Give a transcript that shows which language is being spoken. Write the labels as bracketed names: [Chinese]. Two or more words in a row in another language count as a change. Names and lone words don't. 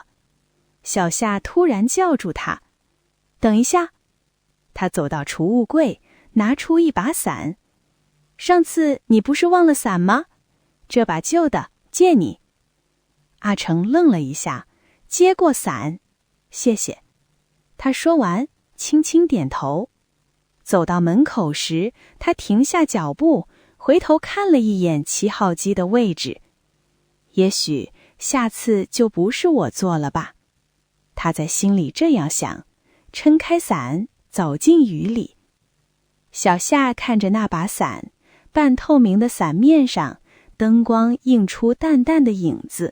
[Chinese] 小夏突然叫住他：等一下。他走到儲物櫃，拿出一把傘。上次你不是忘了傘嗎？這把舊的，借你。阿成愣了一下，接過傘，謝謝。他說完，輕輕點頭。走到門口時，他停下腳步，回頭看了一眼7號機的位置。也許下次就不是我坐了吧？他在心裡這樣想，撐開傘，走進雨裡。小夏看着那把傘，半透明的傘面上，燈光映出淡淡的影子。